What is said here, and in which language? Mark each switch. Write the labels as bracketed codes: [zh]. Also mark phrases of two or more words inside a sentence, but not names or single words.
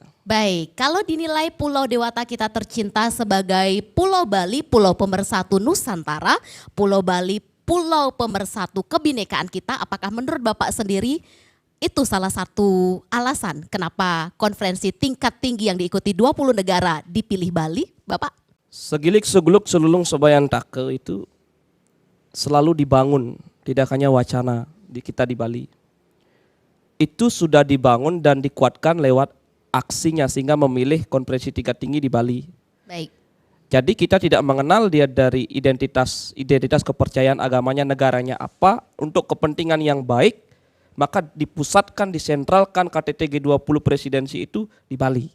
[id] Baik, kalau dinilai Pulau Dewata kita tercinta sebagai Pulau Bali, Pulau Pemersatu Nusantara, Pulau Bali, Pulau Pemersatu kebinekaan kita, apakah menurut Bapak sendiri itu salah satu alasan kenapa konferensi tingkat tinggi yang diikuti 20 negara dipilih Bali, Bapak? [ban] Segilik segeluk selulung sebayan take [id] itu selalu dibangun, tidak hanya wacana di kita di Bali. Itu sudah dibangun dan dikuatkan lewat aksinya sehingga memilih konferensi tingkat tinggi di Bali. Baik. Jadi kita tidak mengenal dia dari identitas kepercayaan agamanya, negaranya apa, untuk kepentingan yang baik, maka dipusatkan, disentralkan KTT G20 presidensi itu di Bali.